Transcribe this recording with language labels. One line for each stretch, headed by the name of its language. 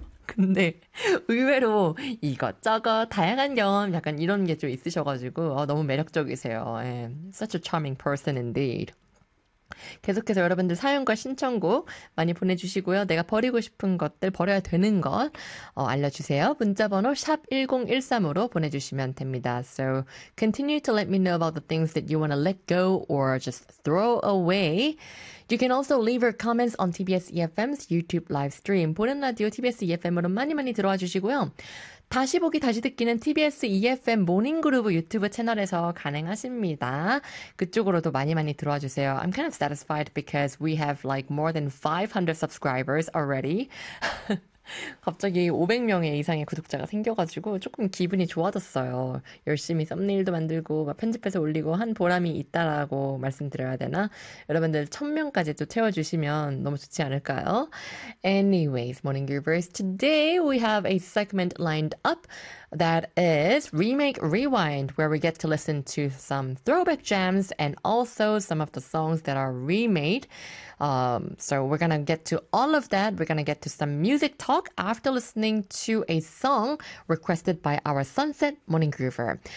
Korean: 근데 의외로 이거 저거 다양한 경험 약간 이런 게좀 있으셔가지고 너무 매력적이세요.
English: Such a charming person indeed.
Korean: 계속해서 여러분들 사연과 신청곡 많이 보내주시고요. 내가 버리고 싶은 것들, 버려야 되는 것 알려주세요. 문자번호 샵 1013으로 보내주시면 됩니다.
English: So continue to let me know about the things that you want to let go or just throw away. You can also leave your comments on TBS EFM's YouTube live stream.
Korean: 보는 라디오 TBS EFM으로 많이 많이 들어와 주시고요. 다시 보기, 다시 듣기는 TBS EFM 모닝그루브 유튜브 채널에서 가능하십니다. 그쪽으로도 많이 많이 들어와 주세요.
English: I'm kind of satisfied because we have like more than 500 subscribers already.
Korean: 갑자기 500명의 이상의 구독자가 생겨가지고 조금 기분이 좋아졌어요. 열심히 썸네일도 만들고 막 편집해서 올리고 한 보람이 있다라고 말씀드려야 되나? 여러분들 1000명까지 또 채워주시면 너무 좋지 않을까요?
English: Anyways, Morning Groovers, today we have a segment lined up that is Remake Rewind, where we get to listen to some throwback jams and also some of the songs that are remade. So we're gonna get to all of that. We're gonna get to some music talk after listening to a song requested by our Sunset Morning Groover.